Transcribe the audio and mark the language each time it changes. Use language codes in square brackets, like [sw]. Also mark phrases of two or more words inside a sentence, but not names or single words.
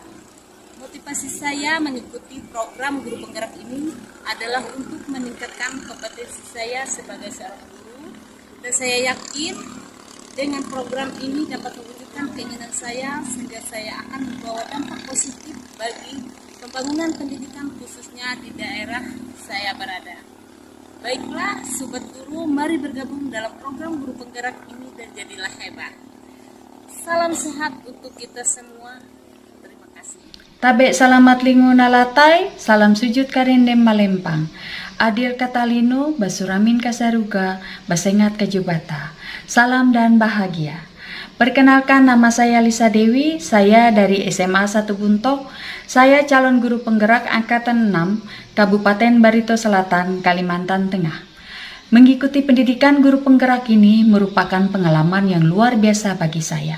[id] Motivasi saya mengikuti program guru penggerak ini adalah untuk meningkatkan kompetensi saya sebagai seorang guru, dan saya yakin dengan program ini dapat mewujudkan keinginan saya sehingga saya akan membawa dampak positif bagi pembangunan pendidikan khususnya di daerah saya berada. Baiklah, Sobat Guru, mari bergabung dalam program guru penggerak ini dan jadilah hebat. Salam sehat untuk kita semua. Terima kasih. [nij] Tabe salamat lingu nalatai, [id] salam sujud [nij] karendem malempang. [knx] Adil Katalino, Basuramin Kasaruga, Basengat Kajubata. [id] Salam dan bahagia. Perkenalkan, nama saya Lisa Dewi, saya dari SMA 1 Buntok. Saya calon guru penggerak angkatan 6, Kabupaten Barito Selatan, Kalimantan Tengah. Mengikuti pendidikan guru penggerak ini merupakan pengalaman yang luar biasa bagi saya.